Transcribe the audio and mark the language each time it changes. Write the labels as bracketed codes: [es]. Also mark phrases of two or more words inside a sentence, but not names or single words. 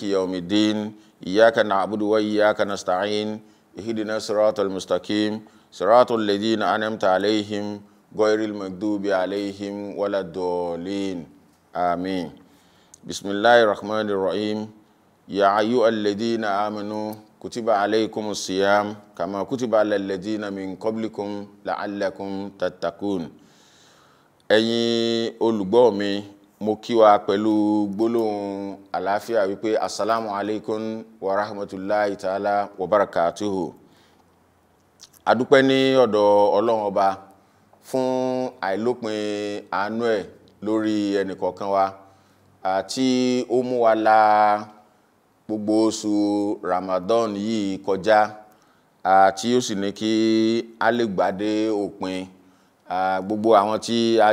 [ar] يوم الدين إياك نعبد وإياك نستعين اهدنا الصراط المستقيم صراط الذين أنعمت عليهم غير المغضوب عليهم ولا الضالين آمين بسم الله الرحمن الرحيم يا أيها الذين آمنوا كتب عليكم الصيام كما كتب على الذين من قبلكم لعلكم تتقون [yo] ẹ̀yin olùgbọ́ mi mo kí wa pẹ̀lú gbólóhùn àlàáfíà wípé [ar] السلام عليكم ورحمة الله تعالى وبركاته. [yo] Adúpẹ́ ní ọ̀dọ̀ Ọlọ́run Ọba fún àìlópin àánú ẹ̀ lórí ẹnìkọ̀ọ̀kan wa àti ó mú wa la gbogbo oṣù Ramadan yìí kọjá àti ó sì ní kí a lè gbádé òpin gbogbo àwọn tí a